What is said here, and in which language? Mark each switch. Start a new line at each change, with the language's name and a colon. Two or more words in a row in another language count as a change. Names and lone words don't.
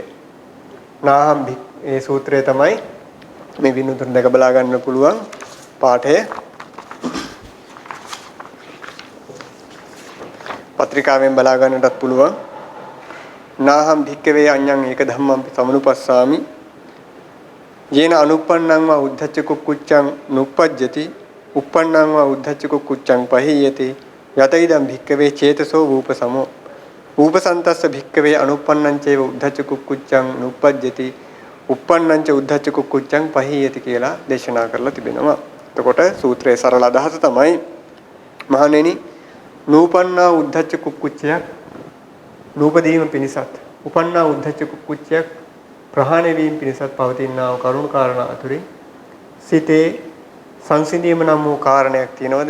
Sinhala: නාහම් මේ සූත්‍රය තමයි මේ විනුතුන් දැක බලා ගන්න පුළුවන් පාඨය. පත්‍රිකාවෙන් බලා ගන්නටත් පුළුවන්.
Pali: නාහම් භික්කවේ අඤ්ඤං ඒක ධම්මං සමනුපස්සාමි යේන අනුප්පන්නං වා උද්ධච්ච කුක්කුච්චං නුප්පජ්ජති උප්පන්නං වා උද්ධච්ච කුක්කුච්චං පහියති යත ඉදං භික්කවේ චේතසෝ රූපසමෝ රූපසන්තස්ස භික්කවේ අනුප්පන්නං චේව උද්ධච්ච කුක්කුච්චං නුප්පජ්ජති උප්පන්නං ච උද්ධච්ච කුක්කුච්චං පහියති
Sinhala: කියලා දේශනා කරලා තිබෙනවා. එතකොට සූත්‍රයේ සරල අදහස තමයි මහණෙනි නූපන්නා උද්ධච්ච කුක්කුච්චයක් නූපදීම පිණිසත් උපන්නා උද්ධච්ච කුක්කුච්චයක් ප්‍රහාණය වීම පිණිසත් පවතිනා කරුණු කාරණා අතුරින් සිතේ සංසිඳීම නම් වූ කාරණයක් තියෙනවද?